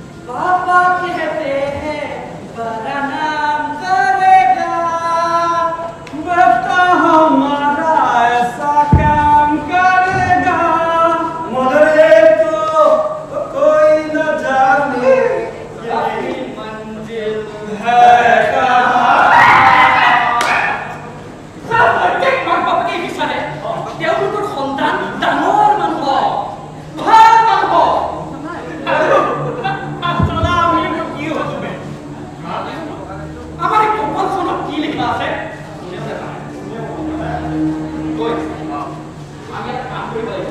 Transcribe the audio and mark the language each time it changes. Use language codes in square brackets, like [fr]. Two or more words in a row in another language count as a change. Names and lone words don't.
[hi] पापा कहते हैं बड़ा नाम करेगा, बेटा हमारा ऐसा काम करेगा, मगर तो कोई न जाने यही मंजिल है कहाँ। [as] প্ৰত্যেক মাক বাপেকে বিচাৰে তেওঁলোকৰ সন্তান ডাঙৰ মানুহ ভাল মানুহ। আমার এই কপালখনত কি লেখা আছে আমি এটা কাম কৰিব লাগিব।